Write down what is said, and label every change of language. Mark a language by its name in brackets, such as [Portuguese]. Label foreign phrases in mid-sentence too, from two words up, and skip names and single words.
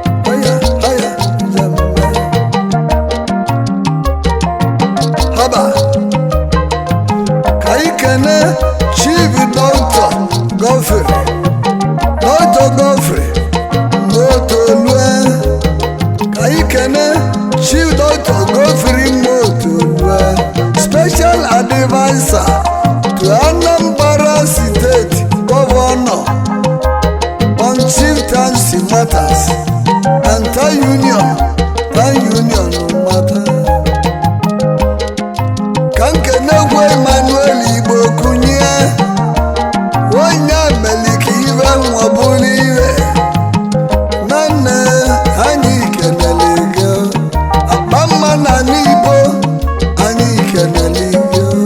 [Igbo] Aya, aya, haba. Ka anyị kene Chief Doctor Godfrey, Doctor Godfrey Motolue. Ka anyị kene Chief Doctor Godfrey Motolue, [English] Special Advisor to Anambra State Governor on Chieftaincy Matters and Town Union, Town Union Matter. [Igbo] Ka m kenekwa Emmanuel Igbo Kunye, onye Amelika ibe nwa bụrụ ibe. Nwanne, anyị kenele gị. Akpa mma na n'Igbo, anyị kenele gị.